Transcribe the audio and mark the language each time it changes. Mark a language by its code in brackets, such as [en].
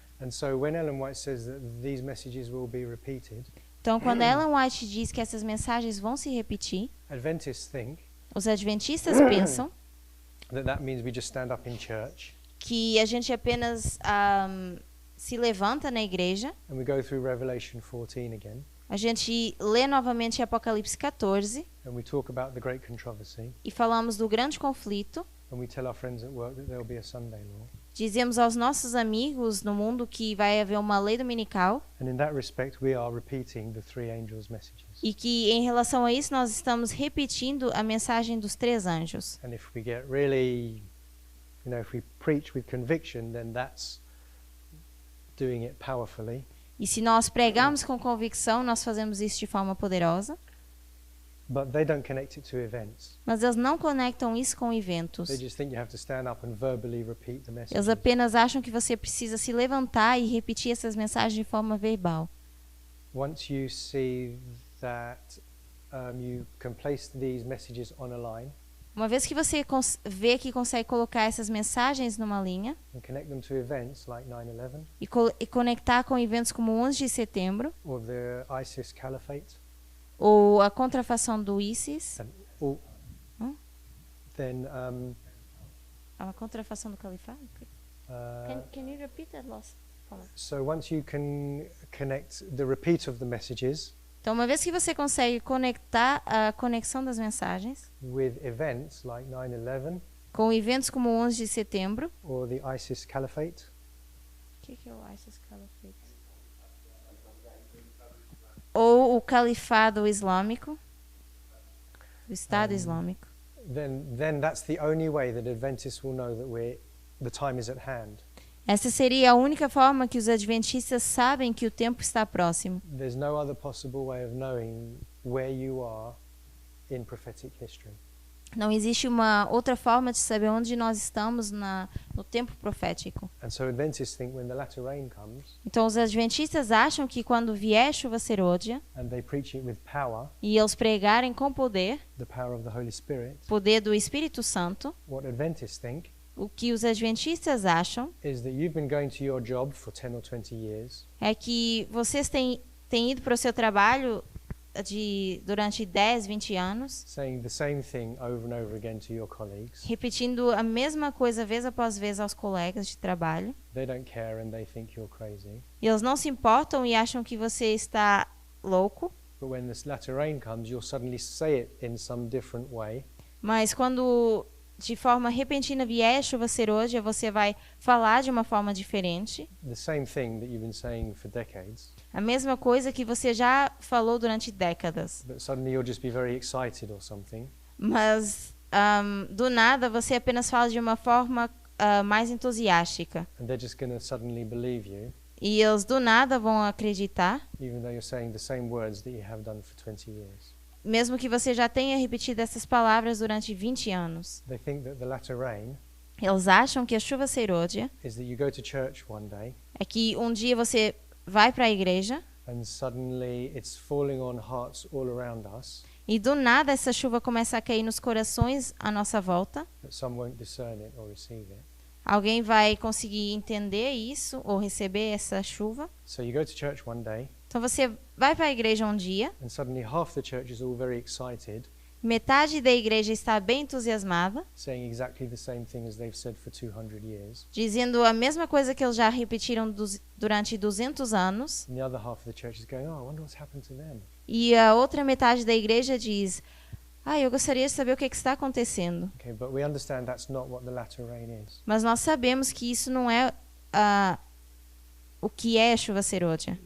[en] And so when Ellen White says that these messages will be repeated, [pt] Então, quando Ellen White diz que essas mensagens vão se repetir, [en] Adventists think [pt] os adventistas pensam [en] that means we just stand up in church [pt] que a gente apenas se levanta na igreja, [en] and we go through Revelation 14 again, [pt] a gente lê novamente Apocalipse 14 [en] and we talk about the great controversy, [pt] e falamos do grande conflito, [en] and we tell our friends at work that there will be a Sunday law. [pt] dizemos aos nossos amigos no mundo que vai haver uma lei dominical [en] And in that respect, we are repeating the three angels' messages. [pt] e que em relação a isso nós estamos repetindo a mensagem dos três anjos. [en] And if we get really, if we preach with conviction, then that's doing it powerfully. [pt] E se nós pregamos com convicção, nós fazemos isso de forma poderosa, [en] But they don't connect it to events. [pt] mas eles não conectam isso com eventos. [en] They just think you have to stand up and verbally repeat the message. [pt] Eles apenas acham que você precisa se levantar e repetir essas mensagens de forma verbal. [en] Once you see that you can place these messages on a line [pt] Uma vez que você vê que consegue colocar essas mensagens numa linha [en] and connect them to events like 9/11 [pt] e conectar com eventos como o 11 de setembro [en] or the ISIS Caliphate, [pt] ou a contrafação do ISIS, [en] then [pt] a contrafação do califado. [en] Can you repeat that last part? so once you can connect the repeat of the messages [pt] Então, uma vez que você consegue conectar a conexão das mensagens [en] with events like 9/11 [pt] com eventos como o 11 de setembro, [en] or the ISIS Caliphate, [pt] o que é o ISIS Caliphate? Ou o califado islâmico, o Estado Islâmico. [en] then that's the only way that Adventists will know that the time is at hand. [pt] Essa seria a única forma que os adventistas sabem que o tempo está próximo. [en] There's no other possible way of knowing where you are in prophetic history. [pt] Não existe uma outra forma de saber onde nós estamos no tempo profético. [en] And so Adventists think when the latter rain comes, [pt] Então os adventistas acham que quando vier chuva serôdia [en] and they preach it with power, [pt] e eles pregarem com poder, [en] the power of the Holy Spirit, [pt] poder do Espírito Santo, [en] what Adventists think [pt] o que os adventistas acham [en] is that you've been going to your job for 10 or 20 years, [pt] é que vocês têm ido para o seu trabalho durante 10, 20 anos, [en] saying the same thing over and over again to your colleagues. [pt] repetindo a mesma coisa vez após vez aos colegas de trabalho. [en] They don't care and they think you're crazy. [pt] E eles não se importam e acham que você está louco. [en] But when this latter rain comes, you'll suddenly say it in some different way. [pt] Mas quando de forma repentina vier a chuva serôdia, você vai falar de uma forma diferente. [en] The same thing that you've been saying for decades. [pt] A mesma coisa que você já falou durante décadas. [en] But suddenly you'll just be very excited or something. [pt] Mas do nada você apenas fala de uma forma mais entusiástica. [en] And they're just going to suddenly believe you, [pt] E eles do nada vão acreditar, [en] even though you're saying the same words that you have done for 20 years. [pt] mesmo que você já tenha repetido essas palavras durante 20 anos. [en] They think that the latter rain [pt] Eles acham que a chuva serôdia [en] is that you go to church one day [pt] é que um dia você vai para a igreja [en] and suddenly it's falling on hearts all around us, [pt] e do nada essa chuva começa a cair nos corações à nossa volta. [en] but some won't discern it or receive it. [pt] Alguém vai conseguir entender isso ou receber essa chuva. [en] So you go to church one day [pt] Então você vai para a igreja um dia, [en] and suddenly half the church is all very excited, [pt] metade da igreja está bem entusiasmada, [en] saying exactly the same thing as they've said for 200 years. [pt] dizendo a mesma coisa que eles já repetiram durante 200 anos. [en] And the other half of the church is going, oh, I wonder what's happened to them. [pt] E a outra metade da igreja diz: eu gostaria de saber o que está acontecendo. [en] Okay, but we understand that's not what the latter rain is. [pt] Mas nós sabemos que isso não é o que é a chuva serôdia.